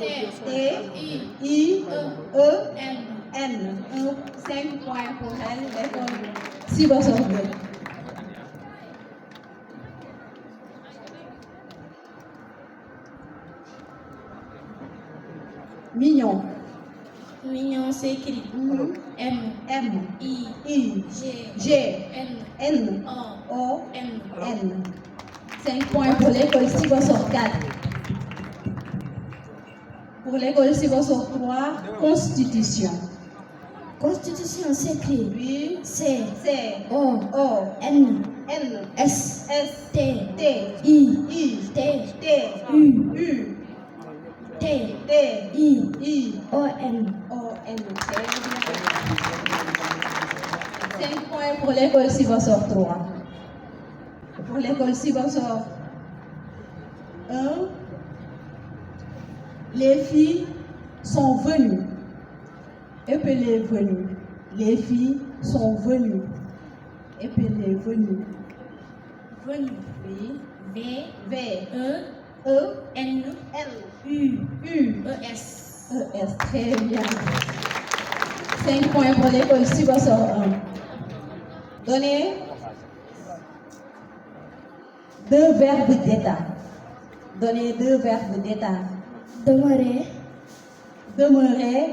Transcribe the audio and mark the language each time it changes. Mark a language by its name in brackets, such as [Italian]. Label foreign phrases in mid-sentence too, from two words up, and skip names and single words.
[French] T, I, E, N. 5 points pour elle, l'école Sibassor 2. Mignon. Mignon s'écrit M, M, I, I, G, G, N, N, O, O, N. N. 5 points pour l'école Sibassor 4. Pour l'école Sibassor 3, Constitution. Constitution s'écrit Oui, C, C, O, O, N, N, S, S, T, T, I, I, T, T, U, U, T, T, I, I, O, N. O, N. 5 points pour l'école Sibassor 3. Pour l'école Sibassor 1, les filles sont venues. Épelées venues. Les filles sont venues. Épelées venues. Venu. Oui. V, V, E, E, N, L, U, U, E, S. E, S. Très bien. 5 points pour l'école Sibassor 1. Donnez 2 verbes d'état. Donnez 2 verbes d'état. Demeurer, Demeurer,